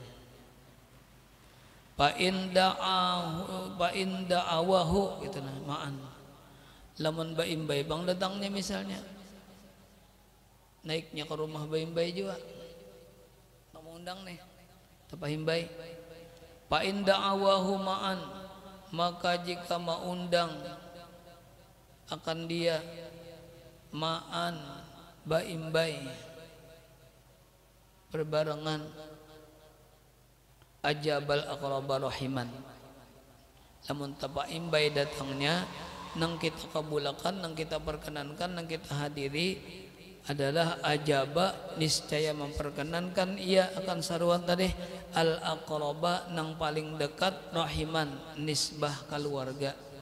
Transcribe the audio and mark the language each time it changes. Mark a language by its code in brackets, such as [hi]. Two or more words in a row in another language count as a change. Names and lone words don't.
[ar] فإن دعاه [bjn] gitu nah, ma'an lamun baimbai bang datangnya misalnya naiknya ke rumah baimbai juga mau undang nih tapahimbai. [ar] فإن دعاه معًا, [bjn] maka jika mau undang akan dia ma'an baimbai berbarengan, [ar] أجاب الأقرب رحمًا, [bjn] lamun tabaimbai datangnya nang kita kabulakan, nang kita perkenankan, nang kita hadiri adalah ajaba niscaya memperkenankan ia akan saruan tadi [ar] الأقرب [bjn] nang paling dekat, rahiman nisbah keluarga.